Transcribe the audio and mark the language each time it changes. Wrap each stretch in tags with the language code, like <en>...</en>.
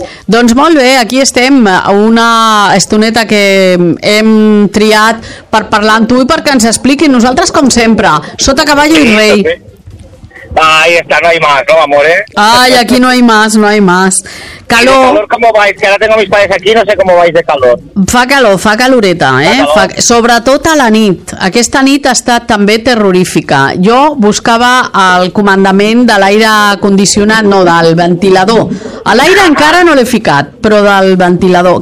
<ca>Doncs molt bé, aquí estem, una estoneta que hem triat per parlar amb tu i perquè ens expliquin nosaltres com sempre, sota cavall i rei.</ca> <es>Ahí está, no hay más, ¿no, amor, eh? Ay, aquí no hay más, no hay más. Calor. Calor, ¿cómo vais? Que ahora tengo mis padres aquí, no sé cómo vais de calor.</es> <ca>Fa calor, fa caloreta, eh? Fa calor. Sobretot a la nit. Aquesta nit ha estat també terrorífica. Jo buscava el comandament de l'aire condicionat, no, del ventilador. A l'aire encara no l'he ficat, però del ventilador.</ca>